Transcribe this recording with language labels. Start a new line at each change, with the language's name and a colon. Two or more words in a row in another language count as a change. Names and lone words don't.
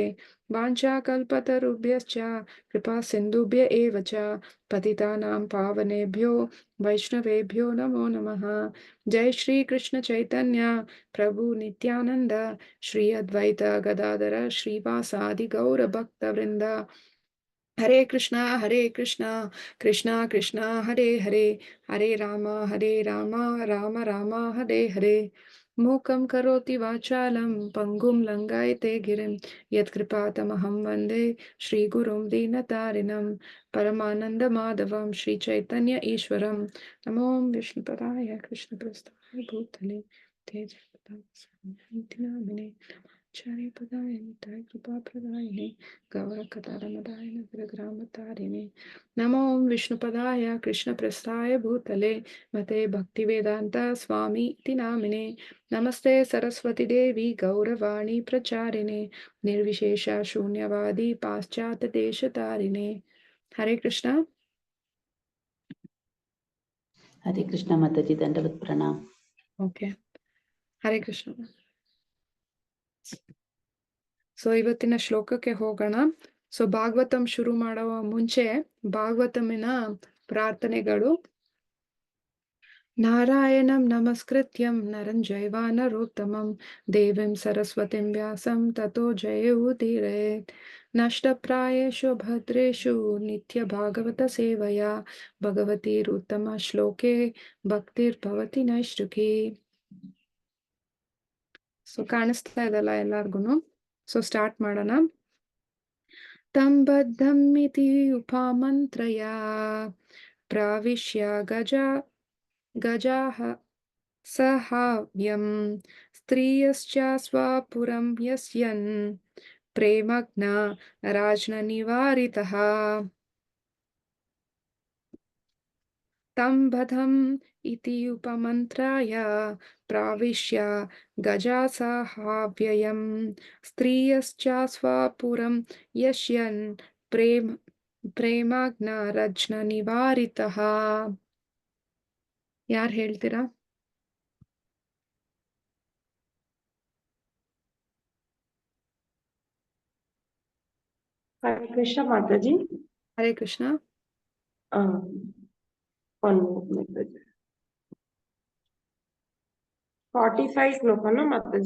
Sanskrit: वाञ्छाकल्पतरुभ्यश्च कृपा सिन्धुभ्य एव च पतितानां पावनेभ्यो वैष्णवेभ्यो नमो नमः। जय श्री कृष्ण चैतन्य प्रभु नित्यानंद श्री अद्वैत गदाधर श्रीवासादि गौर भक्त वृंद। हरे कृष्णा कृष्णा कृष्णा हरे हरे हरे राम राम राम हरे हरे। मूकं करोति वाचालं पङ्गुं लङ्घयते गिरिं यत्कृपातमहं वन्दे श्रीगुरुं दीनतारिणं परमानन्दमाधवं श्रीचैतन्य ईश्वरं। नमो विष्णुपदाय कृष्णप्रस्थाय भूतले ते जगन्नाथाय चार्यपदाय निताय कृपाप्रदायिने गौरकथारमदाय नगरग्रामतारिणे। नमो विष्णुपदाय कृष्णप्रस्थाय भूतले मते भक्तिवेदान्त स्वामी इति नामिने। नमस्ते सरस्वती देवी गौरवाणी प्रचारिणे निर्विशेष शून्यवादी पाश्चात्य देशतारिणे। हरे कृष्णा।
Hindi: हरे कृष्ण माताजी, दंडवत प्रणाम। ओके, हरे कृष्ण।
Kannada: ಸೊ ಇವತ್ತಿನ ಶ್ಲೋಕಕ್ಕೆ ಹೋಗೋಣ. ಸೊ ಭಾಗವತಂ ಶುರು ಮಾಡುವ ಮುಂಚೆ ಭಾಗವತಮಿನ ಪ್ರಾರ್ಥನೆಗಳು.
Sanskrit: ನಾರಾಯಣಂ ನಮಸ್ಕೃತ್ಯಂ ನರಂ ಚೈವ ನರೋತ್ತಮಂ ದೇವೀಂ ಸರಸ್ವತಿಂ ವ್ಯಾಸಂ ತತೋ ಜಯವುದೀರಯೇತ್. ನಷ್ಟಪ್ರಾಯೇಷು ಭದ್ರೇಷು ನಿತ್ಯ ಭಾಗವತ ಸೇವಯಾ ಭಗವತೀರುತ್ತಮ ಶ್ಲೋಕೆ ಭಕ್ತಿರ್ಭವತಿ ನೈಷ್ಠಿಕಿ.
Kannada: ಸೊ ಕಾಣಿಸ್ತಾ ಇದಲ್ಲ ಎಲ್ಲಾರ್ಗುನು? ಸೊ ಸ್ಟಾರ್ಟ್ ಮಾಡೋಣ.
Sanskrit: ತಂ ಬದ್ಧಂ ಇತಿ ಉಪಮಂತ್ರಯಾ ಪ್ರಾವಿಶ್ಯ ಗಜಾಹ ಸಹಾವ್ಯಂ ಸ್ತ್ರೀಯಶ್ಚ ಸ್ವಪುರಂ ಯಸ್ಯನ್ ಪ್ರೇಮಗ್ನ ರಾಜ್ಞನಿವಾರಿತಃ. तं बधम् इति उपमन्त्राय प्राविश्य गजासहाव्ययम् स्त्रियश्च स्वपुरं यस्यन् प्रेमाग्नरज्ञनिवारितः.
Kannada: ಯಾರು ಹೇಳ್ತೀರಾ? ಹರೇ ಕೃಷ್ಣ ಮಾತಾಜಿ. ಹರೇ ಕೃಷ್ಣ. 45 ಶ್ಲೋಕನ ಮಾತಾಜಿ?